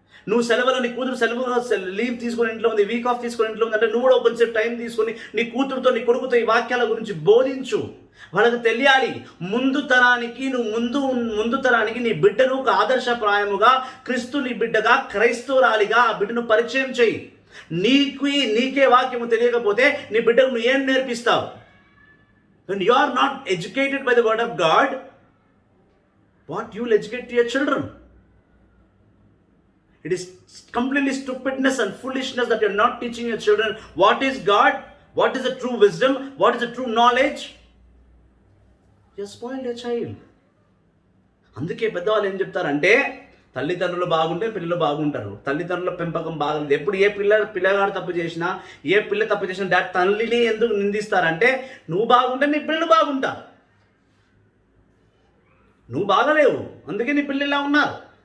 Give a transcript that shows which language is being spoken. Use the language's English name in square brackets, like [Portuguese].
[Telugu] నువ్వు సెలవులో నీ కూతురు సెలవులో లీవ్ తీసుకొని ఇంట్లో ఉంది, వీక్ ఆఫ్ తీసుకొని ఇంట్లో ఉంది అంటే నువ్వు కూడా కొంచెం టైం తీసుకొని నీ కూతురుతో నీ కొడుకుతో ఈ వాక్యాల గురించి బోధించు. వాళ్ళకి తెలియాలి. ముందు తరానికి నీ బిడ్డను ఒక ఆదర్శప్రాయముగా, క్రీస్తు నీ బిడ్డగా, క్రైస్తవురాలిగా ఆ బిడ్డను పరిచయం చేయి. నీకే వాక్యము తెలియకపోతే నీ బిడ్డకు నువ్వు ఏం నేర్పిస్తావు? [English] When you are not educated by the word of God, what you will educate to your children? It is completely stupidness and foolishness that you are not teaching your children what is God, what is the true wisdom, what is the true knowledge. You have spoiled your child. [Telugu] అందుకే పెద్దవాళ్ళు ఏం చెప్తారంటే, తల్లిదండ్రులు బాగుంటే పిల్లలు బాగుంటారు, తల్లిదండ్రుల పెంపకం బాగుంది. ఎప్పుడు ఏ పిల్లగాడు తప్పు చేసినా, ఏ పిల్ల తప్పు చేసినా డాడ్ తల్లిని ఎందుకు నిందిస్తారంటే, నువ్వు బాగుంటే నీ పిల్లలు బాగుంటారు, నువ్వు బాగలేవు అందుకే నీ పిల్లలు ఇలా ఉన్నారు.